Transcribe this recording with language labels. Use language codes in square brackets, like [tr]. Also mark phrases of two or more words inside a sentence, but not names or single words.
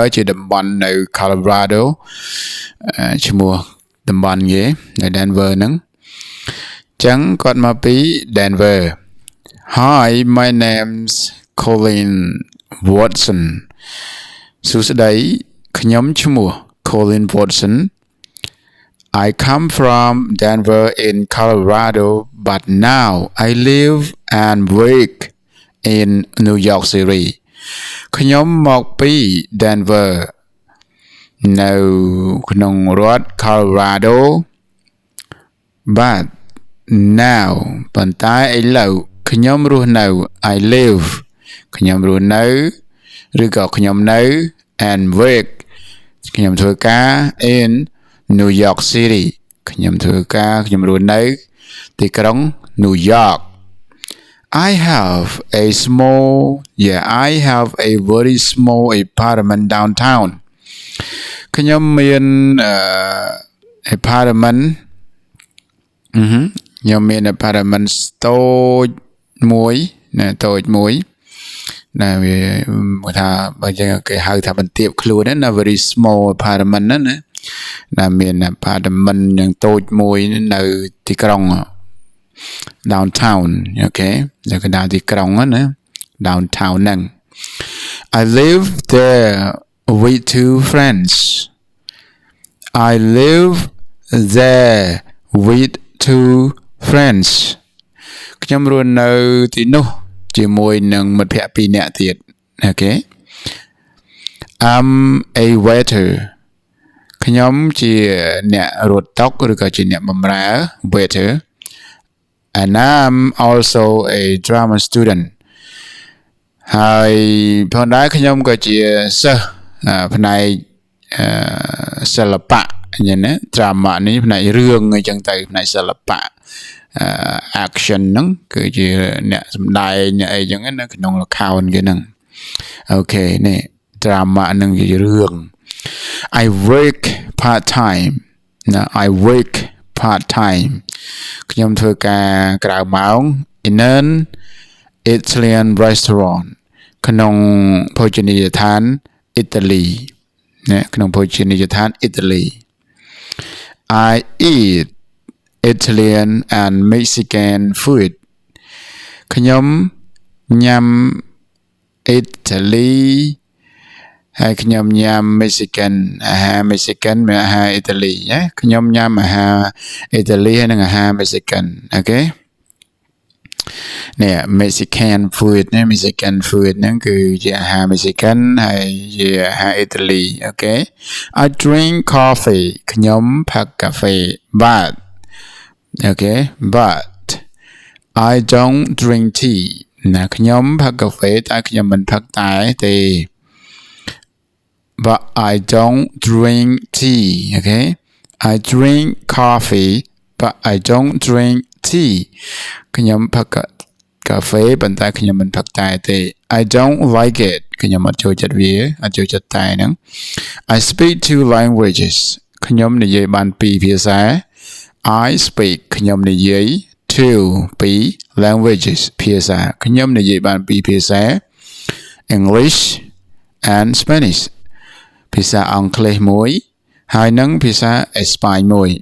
[km] ជាតំបន់នៅ Colorado ឈ្មោះតំបន់គេនៅ Denver ហ្នឹង [en] អញ្ចឹងគាត់មកពី Denver Hi my name's Colin Watson [km] សួស្តីខ្ញុំឈ្មោះ [en] Colin Watson I come from Denver in Colorado but now I live and work in New York City [km] ខ្ញុំមកពី Denver នៅក្នុងរដ្ឋ Colorado [en] but now [km] ប៉ុន្តែឥឡូវខ្ញុំរស់នៅ [en] I live [km] ខ្ញុំរស់នៅឬក៏ខ្ញុំនៅ [en] and work [km] ខ្ញុំធ្វើការ [en] in New York City [km] ខ្ញុំធ្វើការខ្ញុំរស់នៅទីក្រុង New York [en] I have a very small apartment downtown [km] ខ្ញុំមាន apartment ខ្ញុំមាន apartment តូចមួយណាតូចមួយណាវាថាបើចឹងគេហៅថាបន្ទាបខ្លួនណា [en] very small apartment [km] ណាមាន apartment យ៉ាងតូចមួយនៅទីក្រុងdowntown អូខេ នៅកណ្ដាលទីក្រុងណា downtown ហ្នឹង [en] I live there with two friends I live there with two friends [km] ខ្ញុំរស់នៅទីនោះជាមួយនឹងមិត្តភ័ក្តិ2នាក់ទៀត [en] Okay I'm a waiter [km] ខ្ញុំជាអ្នករត់តុឬក៏ជាអ្នកប ម្រើ [en] waiter and I'm also a drama student [km] ហើយផងដែរខ្ញុំក៏ជាសិស្សផ្នែកសិល្បៈអញ្ចឹងណា drama នេះផ្នែករឿងអីចឹងទៅផ្នែកសិ ល្បៈaction ហ្នឹងគឺជាអ្នកសម្ដែងអ្នកអីចឹងណាក្នុងល្ខោនគេហ្នឹងអូខេនេះ drama ហ្នឹងជារឿង I [en] work part time ណា I work part time [km] ខ្ញុំធ្វើការក្រៅម៉ោង [en] in an Italian [km] restaurant ក្នុងភោជនីយដ្ឋានអ៊ីតាលីណាក្នុងភោជនីយដ្ឋានអ៊ីតាលី [en] I eat Italian and Mexican food [km] ខ្ញុំញ៉ាំអ៊ីតាលីហើយខ្ញុំញ៉ាំ Mexican អាហារ Mexican មានអាហារអ៊ីតាលីណាខ្ញុំញ៉ាំអាហារអ៊ីតាលីហើយនិងអាហារ Mexican អូខេ នេះ [en] Mexican food [km] ណា [en] Mexican food [km] ហ្នឹងគឺជាអាហារ Mexican ហើយជាអាហារអ៊ីតាលីអូខេ [en] I drink coffee [km] ខ្ញុំផឹកកាហ្វេ [en] but okay but I don't drink tea [km] ណាខ្ញុំផឹកកាហ្វេតែខ្ញុំមិនផឹកតែទេ [en] but I don't drink tea okay I drink coffee but I don't drink tea [km] ខ្ញុំផឹកកាហ្វេប៉ុន្តែ ខ្ញុំមិនផឹកតែទេ [en] I don't like it [km] ខ្ញុំអត់ចូលចិត្តវាអត់ចូលចិត្តតែហ្នឹង [en] I speak two languages [km] ខ្ញុំនិយាយបាន2ភាសា [en] I speak [km] ខ្ញុំនិយាយ [en] two 2 languages [km] ភាសាខ្ញុំនិយាយបាន2ភាសា [en] English and Spanish [km] ភាសាអង់គ្លេសមួយហើយនិងភាសាអេស្ប៉ាញមួយ